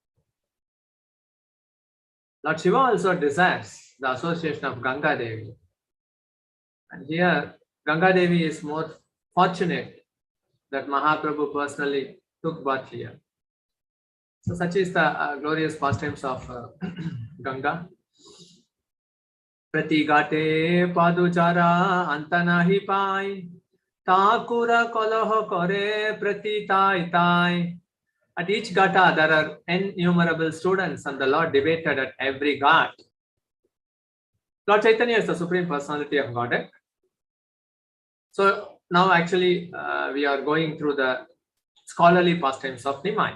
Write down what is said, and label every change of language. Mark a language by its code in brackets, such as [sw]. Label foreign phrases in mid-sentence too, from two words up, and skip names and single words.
[en] Lord Shiva also desires the association of Ganga Devi. And here, Ganga Devi is more fortunate that Mahaprabhu personally took birth here. So such is the glorious pastimes of Ganga. [bn] প্রতি ঘাটে পড়ুয়ার অন্ত নাহি পাই, ঠাকুর কোন্দল করে প্রতি ঠাঁই ঠাঁই. [en] At each gata there are innumerable students, and the Lord debated at every ghat. Lord Chaitanya is the Supreme Personality of Godhead. So now actually we are going through the scholarly pastimes of Nimai.